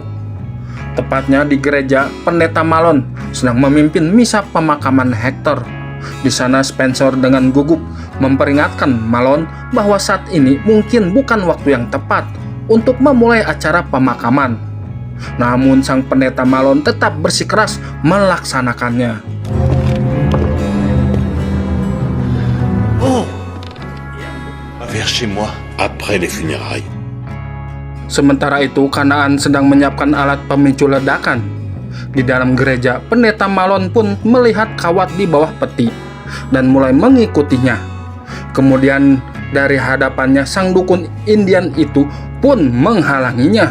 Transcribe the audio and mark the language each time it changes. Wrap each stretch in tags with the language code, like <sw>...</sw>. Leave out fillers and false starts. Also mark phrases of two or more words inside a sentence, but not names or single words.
<id>Tepatnya di gereja, Pendeta Malone sedang memimpin misa pemakaman Hector. Di sana Spencer dengan gugup memperingatkan Malone bahwa saat ini mungkin bukan waktu yang tepat untuk memulai acara pemakaman. Namun sang Pendeta Malone tetap bersikeras melaksanakannya.</id> <fr>Vers chez moi, après les funérailles.</fr> <id>Sementara itu, Kanaan sedang menyiapkan alat pemicu ledakan. Di dalam gereja, Pendeta Malone pun melihat kawat di bawah peti dan mulai mengikutinya. Kemudian dari hadapannya sang dukun Indian itu pun menghalanginya.</id>